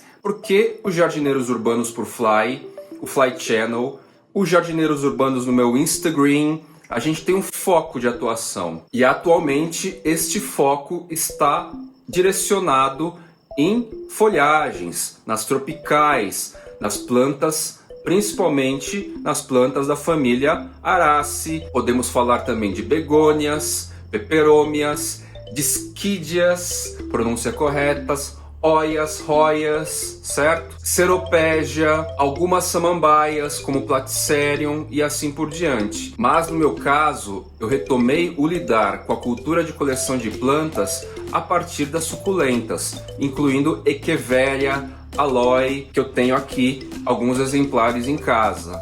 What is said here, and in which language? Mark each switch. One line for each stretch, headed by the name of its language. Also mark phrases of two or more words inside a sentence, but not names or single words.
Portuguese: Porque os Jardineiros Urbanos por Fly, o Fly Channel, os Jardineiros Urbanos no meu Instagram, a gente tem um foco de atuação. E atualmente este foco está direcionado em folhagens, nas tropicais, nas plantas, principalmente nas plantas da família Araceae. Podemos falar também de begônias, peperômias, disquídeas, pronúncia corretas, oias, roias, certo? Ceropégia, algumas samambaias como Platycerium e assim por diante. Mas no meu caso, eu retomei o lidar com a cultura de coleção de plantas a partir das suculentas, incluindo Echeveria, Aloe, que eu tenho aqui alguns exemplares em casa.